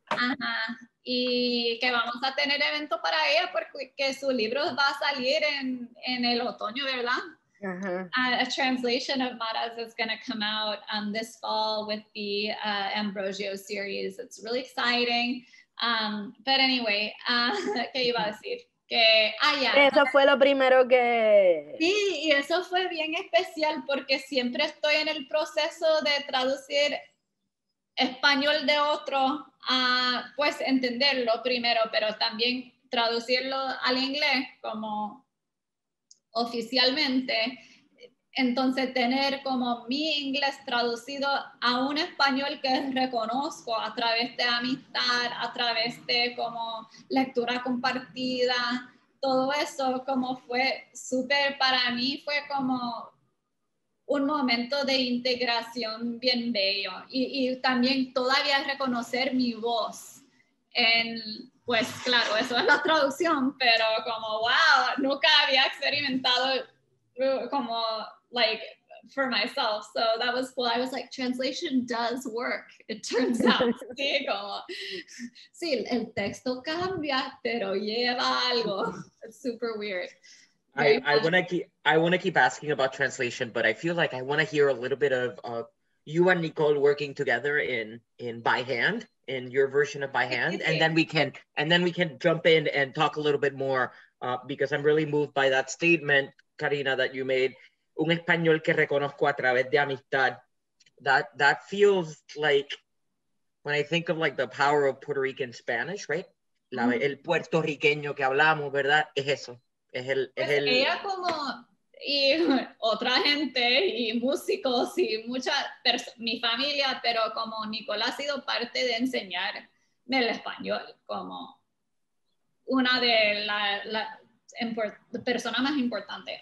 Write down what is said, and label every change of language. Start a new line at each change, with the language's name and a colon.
Spanish: Ajá, y que vamos a tener evento para ella porque su libro va a salir en el otoño, ¿verdad? Uh-huh.
English: A translation of Mara's is going to come out this fall with the Ambrosio series. It's really exciting. But anyway, ¿qué iba a decir?
Spanish: Eso fue lo primero que... Sí, y eso fue bien especial porque siempre estoy en el proceso de traducir español de otro a, pues, entenderlo primero, pero también traducirlo al inglés como oficialmente. Entonces, tener como mi inglés traducido a un español que reconozco a través de amistad, a través de como lectura compartida, todo eso como fue súper para mí, fue como un momento de integración bien bello y también todavía reconocer mi voz pues claro, eso es la traducción, pero como wow, nunca había experimentado como like for myself, so that was cool.
English: I was like, translation does work, it turns out.
Spanish: Sí, como, sí, el texto cambia, pero lleva algo.
English: It's super weird. I want to keep asking about translation, but I feel like I want to hear a little bit of you and Nicole working together in by hand, in your version of by hand, and then we can jump in and talk a little bit more because I'm really moved by that statement, Karina, that you made.
Spanish: Un español que reconozco a través de amistad.
English: That feels like when I think of like the power of Puerto Rican Spanish, right?
Spanish: El puertorriqueño que hablamos, ¿verdad? Es eso. Ella como y otra gente y músicos y mi familia, pero como Nicole ha sido parte de enseñarme el español como una de las personas más importantes.